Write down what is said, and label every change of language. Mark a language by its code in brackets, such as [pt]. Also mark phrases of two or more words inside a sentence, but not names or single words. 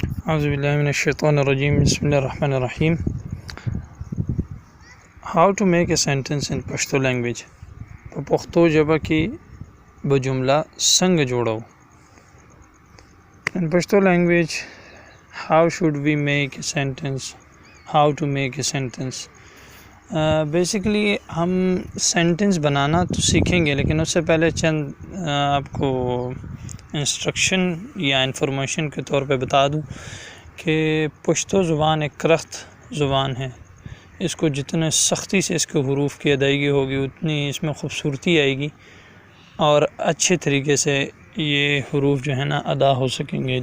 [ar] اعوذ باللہ من الشیطان الرجیم بسم اللہ الرحمن الرحیم. [en] How to make a sentence in Pashto language. [ps] په پښتو ژبه کې به جمله څنګه جوړو. [en] In Pashto language, how should we make a sentence? How to make a sentence. [ur] بیسیکلی ہم سینٹنس بنانا تو سیکھیں گے، لیکن اس سے پہلے چند آپ کو انسٹرکشن یا انفارمیشن کے طور پہ بتا دوں کہ پشتو زبان ایک کرخت زبان ہے. اس کو جتنے سختی سے اس کے حروف کی ادائیگی ہوگی اتنی اس میں خوبصورتی آئے گی اور اچھے طریقے سے یہ حروف جو ہے نا ادا ہو سکیں گے.